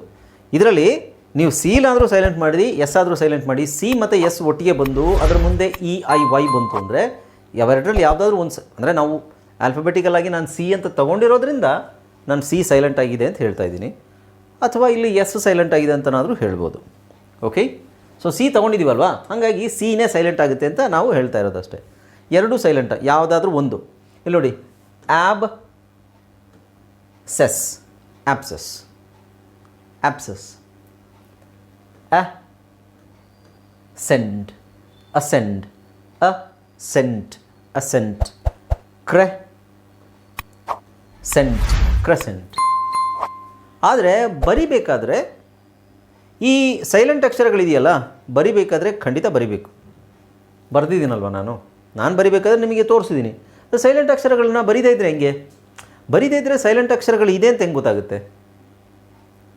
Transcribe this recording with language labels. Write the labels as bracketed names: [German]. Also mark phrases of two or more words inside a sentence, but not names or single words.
[Kannada] ಇದರಲ್ಲಿ ನೀವು ಸಿಲಾದರೂ ಸೈಲೆಂಟ್ ಮಾಡಿರಿ, ಎಸ್ ಆದರೂ ಸೈಲೆಂಟ್ ಮಾಡಿ, ಸಿ ಮತ್ತು ಎಸ್ ಒಟ್ಟಿಗೆ ಬಂದು ಅದರ ಮುಂದೆ ಇ ಐ ವೈ ಬಂತು ಅಂದರೆ ಅವೆರಡರಲ್ಲಿ ಯಾವುದಾದ್ರೂ ಒಂದು ಅಂದರೆ ನಾವು ಆಲ್ಫಾಬೆಟಿಕಲ್ ಆಗಿ ನಾನು ಸಿ ಅಂತ ತೊಗೊಂಡಿರೋದ್ರಿಂದ ನಾನು ಸಿ ಸೈಲೆಂಟ್ ಆಗಿದೆ ಅಂತ ಹೇಳ್ತಾ ಇದ್ದೀನಿ, ಅಥವಾ ಇಲ್ಲಿ ಎಸ್ ಸೈಲೆಂಟ್ ಆಗಿದೆ ಅಂತನಾದರೂ ಹೇಳ್ಬೋದು. [English] okay, so [Kannada] ಸಿ ತೊಗೊಂಡಿದ್ದೀವಲ್ವಾ, ಹಾಗಾಗಿ ಸಿನೇ ಸೈಲೆಂಟ್ ಆಗುತ್ತೆ ಅಂತ ನಾವು ಹೇಳ್ತಾ ಇರೋದಷ್ಟೇ. ಎರಡೂ ಸೈಲೆಂಟ್, ಯಾವುದಾದ್ರೂ ಒಂದು. ಇಲ್ಲಿ ನೋಡಿ, [English] ab scess, abscess, abscess, ascend, ascend, ascent, ascent, crescent, crescent. [Kannada] ಆದರೆ ಬರಿಬೇಕಾದ್ರೆ ಈ ಸೈಲೆಂಟ್ ಅಕ್ಷರಗಳಿದೆಯಲ್ಲ, ಬರಿಬೇಕಾದ್ರೆ ಖಂಡಿತ ಬರಿಬೇಕು. ಬರೆದಿದ್ದೀನಲ್ವ ನಾನು ಬರಿಬೇಕಾದ್ರೆ ನಿಮಗೆ ತೋರಿಸಿದ್ದೀನಿ. ಸೈಲೆಂಟ್ ಅಕ್ಷರಗಳನ್ನ ಬರೀದೇ ಇದ್ದರೆ ಹೆಂಗೆ? ಬರೀದೇ ಇದ್ದರೆ ಸೈಲೆಂಟ್ ಅಕ್ಷರಗಳು ಇದೆ ಅಂತ ಹೆಂಗೆ ಗೊತ್ತಾಗುತ್ತೆ?